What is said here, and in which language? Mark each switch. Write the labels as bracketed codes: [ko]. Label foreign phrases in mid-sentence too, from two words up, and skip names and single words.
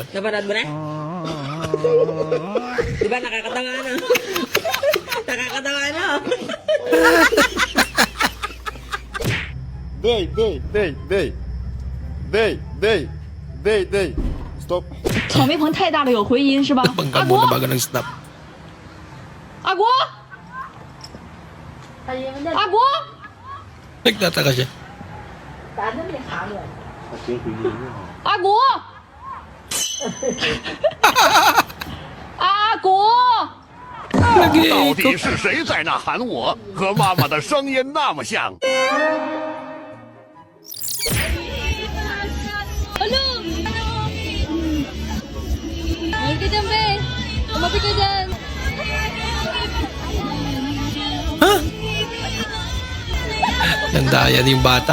[tl] Napanood mo na? Di ba nakakatawa ano? Nakakatawa ano? Day. Stop. [zh] 草莓棚太大了，有回音是吧？ [tl] Bangga mo na bago ng snap. [zh] 阿国，阿国， [tl] Nagtataka siya. [zh] 阿国，阿国。到底 [tl] Nag-iikot. [zh] 是谁在那喊我？和妈妈的声音那么像。 [tl] Main ka dyan, be. Tumabi ka dyan. Nandaya din yung bata.